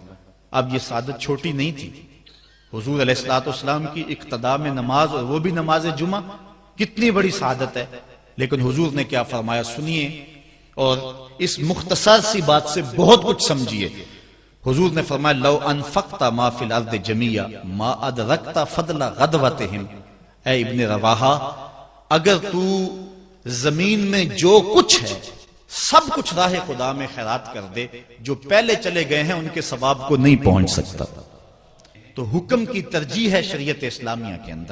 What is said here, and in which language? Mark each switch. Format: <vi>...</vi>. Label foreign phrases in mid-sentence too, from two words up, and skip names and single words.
<ur>اب یہ سعادت چھوٹی نہیں تھی، حضور</ur> <ar>علیہ الصلوۃ والسلام</ar> <ur>کی اقتداء میں نماز، اور وہ بھی نماز جمعہ، کتنی بڑی سعادت ہے۔ لیکن حضور نے کیا فرمایا سنیے، اور اس مختصر سی بات سے بہت کچھ سمجھیے۔ حضور نے فرمایا،</ur> <ar>لو انفقت ما فی الارض جمیعا ما ادرکت فضل غدوتہم،</ar> <ur>اے ابن رواحہ، اگر تو زمین میں جو کچھ ہے سب کچھ راہ خدا میں خیرات کر دے، جو پہلے چلے گئے ہیں ان کے ثواب کو نہیں پہنچ سکتا۔ تو حکم کی ترجیح ہے شریعت اسلامیہ کے اندر۔</ur>